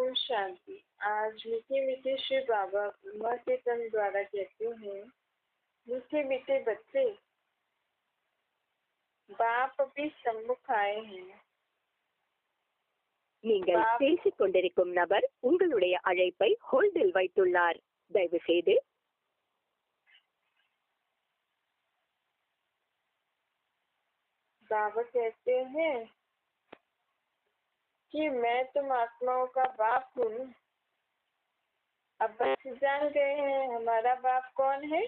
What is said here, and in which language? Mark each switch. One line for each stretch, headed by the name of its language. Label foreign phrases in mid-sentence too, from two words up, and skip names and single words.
Hindi: शांति। आज मीठे मीठे शिव बाबा ब्रह्मा के तन द्वारा कहते हैं, मीठे मीठे बच्चे, बाप अभी सम्मुख आए हैं।
Tamil: நீங்கள் பேசிக் கொண்டிருக்கும் நபர் உங்களுடைய அழைப்பை ஹோல்டில் வைத்துள்ளார். தயவு செய்து
Hindi: बाबा कहते हैं कि मैं तुम आत्माओं का बाप हूँ। अब बच्चे जान गए हैं हमारा बाप कौन है।